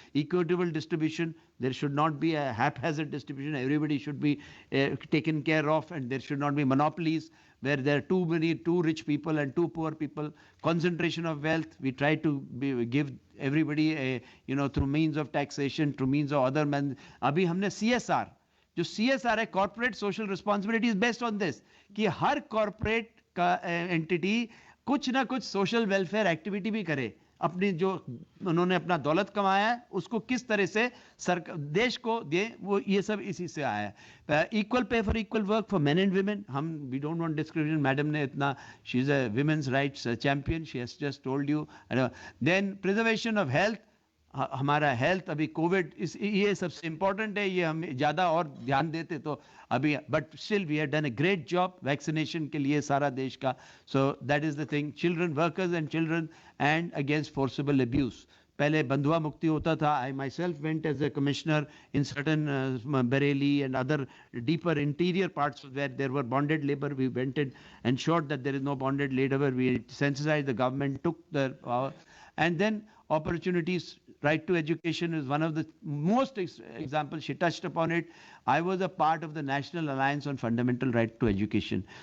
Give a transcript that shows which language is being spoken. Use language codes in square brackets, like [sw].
[en] Equitable distribution, there should not be a haphazard distribution, everybody should be taken care of, and there should not be monopolies where there are too rich people and too poor people. Concentration of wealth, we try to give everybody a through means of taxation, through means of other means. [hi] अभी हमने CSR, जो CSR है, [en] corporate social responsibility is based on this, [hi] कि हर corporate का entity कुछ ना कुछ social welfare activity भी करे, अपनी जो उन्होंने अपना दौलत कमाया है उसको किस तरह से देश को दे, वो ये सब इसी से आया है. [en] Equal pay for equal work for men and women, हम we don't want discrimination. [hi] Madam ने इतना, [en] She is a women's rights champion, she has just told you. Then preservation of health, [hi] हमारा हेल्थ अभी कोविड ये सबसे important है, ये हम ज़्यादा और ध्यान देते तो अभी, [en] but still we have done a great job [hi] vaccination के लिए सारा देश का. [en] So that is the thing. Children workers and children and against forcible abuse. [hi] पहले बंधुआ मुक्ति होता था. [en] I myself went as a commissioner in certain Bareilly and other deeper interior parts where there were bonded labour. We went and ensured that there is no bonded labor. We sensitized the government, took the power, and then opportunities. Right to education is one of the most examples. She touched upon it. I was a part of the National Alliance on Fundamental Right to Education.